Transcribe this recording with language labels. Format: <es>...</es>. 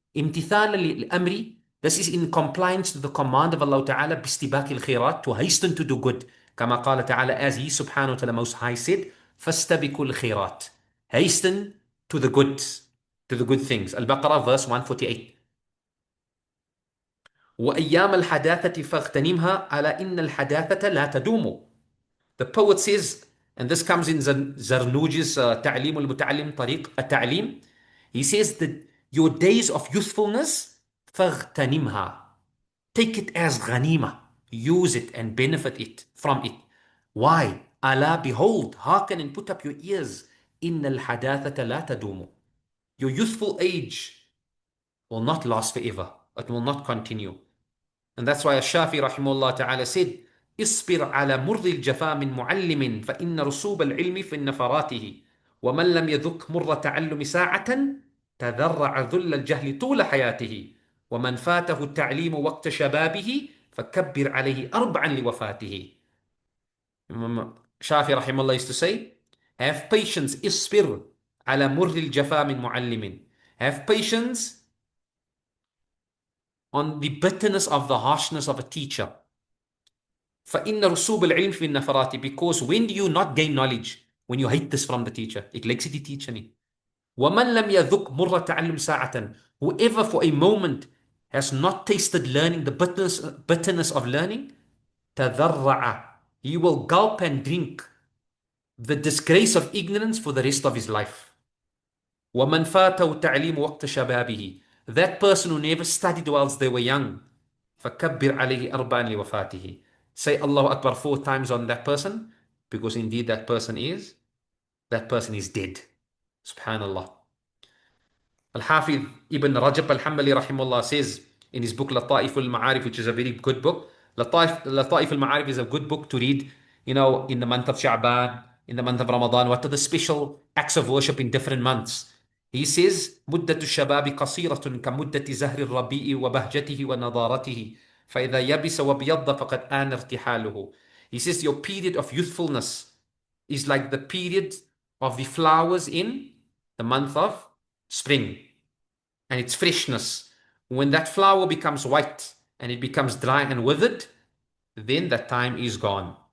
<ar>امتثالا للأمر,</ar> <en>this is in compliance to the command of Allah Ta'ala,</en> <ar>باستباق الخيرات,</ar> <en>to hasten to do good.</en> <ar>كما قال تعالى,</ar> <en>as He subhanahu wa ta'ala most high said,</en> <ar>فاستبقوا الخيرات,</ar> <en>hasten to the goods, to the good things. Al-Baqarah verse 148.</en> <ar>وأيام الحداثة فاغتنمها على إن الحداثة لا تدوم.</ar> <en>The poet says, and this comes in Zarnuji's تعليم المتعلم طريق التعليم, he says that your days of youthfulness,</en> <ar>فاغتنمها,</ar> <en>take it as ghanima, use it and benefit it from it. Why? Allah, behold, hearken and put up your ears,</en> <ar>إن الحداثة لا تدوم.</ar> <en>Your youthful age will not last forever. It will not continue. And that's why Shafi rahimahullah ta'ala said,</en> <ar>اصبر على مر الجفا من معلم فإن رسوب العلم في نفراته ومن لم يذق مر تعلم ساعة تذرع ذل الجهل طول حياته ومن فاته التعليم وقت شبابه فكبر عليه أربعا لوفاته.</ar> <en>Shafi rahimahullah used to say, have patience,</en> <ar>اصبر على مر الجفا من معلم.</ar> <en>Have patience on the bitterness of the harshness of a teacher.</en> <ar>فإن رسوب العلم في النفرات,</ar> <en>because when do you not gain knowledge? When you hate this from the teacher. It likes the teacher ni.</en> <ar>ومن لم يذق مر تعلم ساعة.</ar> <en>Whoever for a moment has not tasted learning, the bitterness of learning,</en> <ar>تذرع.</ar> <en>He will gulp and drink the disgrace of ignorance for the rest of his life.</en> <ar>ومن فاته التعليم وقت شبابه.</ar> <en>That person who never studied whilst they were young,</en> <ar>فكبر عليه أربعا لوفاته.</ar> <en>Say Allahu Akbar 4 times on that person, because indeed that person is dead. Subhanallah. Al-Hafiz Ibn Rajab al-Hanbali rahimahullah says in his book Lata'if al-Ma'arif, which is a very good book. Lata'if al-Ma'arif is a good book to read, in the month of Sha'ban, in the month of Ramadan. What are the special acts of worship in different months? He says,</en> <ar>مدة الشباب قصيرة كمدة زهر الربيع وبهجته ونضارته فإذا يبس وبيض فقد آن ارتحاله.</ar> <en>He says your period of youthfulness is like the period of the flowers in the month of spring and its freshness. When that flower becomes white and it becomes dry and withered, then that time is gone.</en>